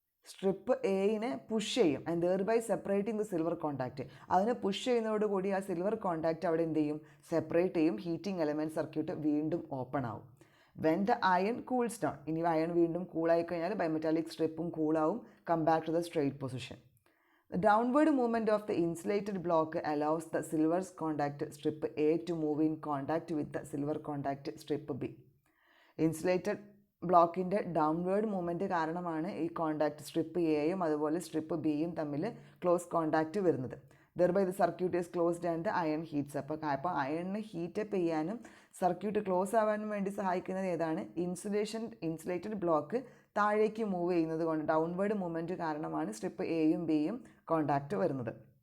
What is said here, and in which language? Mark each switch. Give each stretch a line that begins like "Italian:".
Malayalam: Strip എയിനെ push ചെയ്യും
English: And thereby separating the silver contact.
Malayalam: അതിനെ push ചെയ്യുന്നതോടുകൂടി ആ സിൽവർ കോൺടാക്റ്റ് അവിടെ എന്ത് ചെയ്യും, സെപ്പറേറ്റ് ചെയ്യും. ഹീറ്റിംഗ് എലമെൻറ്റ് സർക്യൂട്ട് വീണ്ടും ഓപ്പൺ ആവും.
English: when the iron cools down,
Malayalam: ഇനി അയൺ വീണ്ടും കൂളായി കഴിഞ്ഞാൽ bimetallic സ്ട്രിപ്പും കൂളാവും.
English: Come back to the straight position. The downward movement of the insulated block allows the silver contact strip A to move in contact with the silver contact strip B.
Malayalam: Insulated ബ്ലോക്കിൻ്റെ downward movement കാരണമാണ് ഈ contact strip എയും അതുപോലെ strip ബിയും തമ്മിൽ close contact വരുന്നത്.
English: Thereby the circuit is closed and iron heats.
Malayalam: അപ്പോൾ അയണിന് heat up ചെയ്യാനും circuit close ആവാനും വേണ്ടി സഹായിക്കുന്നത് ഏതാണ്, ഇൻസുലേറ്റഡ് ബ്ലോക്ക് താഴേക്ക് മൂവ് ചെയ്യുന്നത് കൊണ്ട് ഡൗൺവേർഡ് മൂവ്മെൻറ്റ് കാരണമാണ് സ്ട്രിപ്പ് എയും ബിയും കോണ്ടാക്റ്റ് വരുന്നത്.